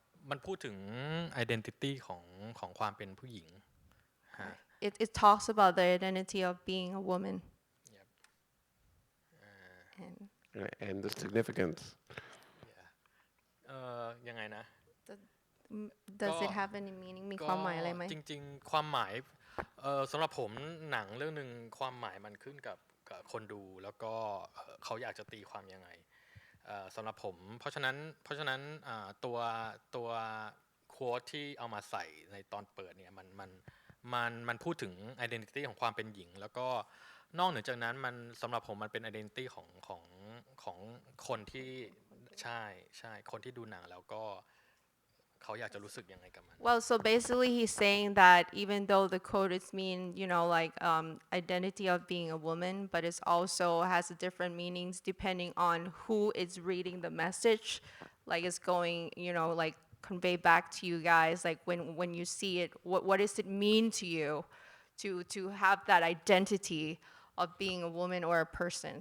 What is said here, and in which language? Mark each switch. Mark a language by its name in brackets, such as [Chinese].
[Thai] มันพูดถึง identity ของความเป็นผู้หญิงฮะ [English] It talks about the identity of being a woman. Yep. And the significance. [Thai] ยังไงนะ [English] Does it have any meaning [Thai] มีความหมายอะไรไหม จริงๆความหมายสำหรับผมหนังเรื่องหนึ่งความหมายมันขึ้นกับคนดูแล้วก็เขาอยากจะตีความยังไงสำหรับผมเพราะฉะนั้นตัวโค้ดที่เอามาใส่ในตอนเปิดเนี่ยมันพูดถึง identity ของความเป็นหญิงแล้วก็นอกเหนือจากนั้นมันสำหรับผมมันเป็น identity ของคนที่ใช่คนที่ดูหนังแล้วก็เขาอยากจะรู้สึกยังไงกับมัน [English] Well, so basically he's saying that even though the code is mean, like identity of being a woman, but it also has different meanings depending on who is reading the message. Like it's going, like convey back to you guys. Like when you see it, what does it mean to you to have that identity of being a woman or a person?